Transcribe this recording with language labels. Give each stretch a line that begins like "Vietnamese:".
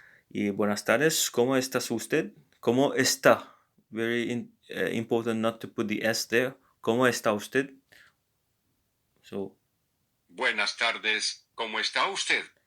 Spanish: Y buenas tardes, ¿cómo estás usted? ¿Cómo está?
English: Very important not to put the S there.
Spanish: ¿Cómo está usted?
English: So,
Spanish: Buenas tardes, ¿cómo está usted?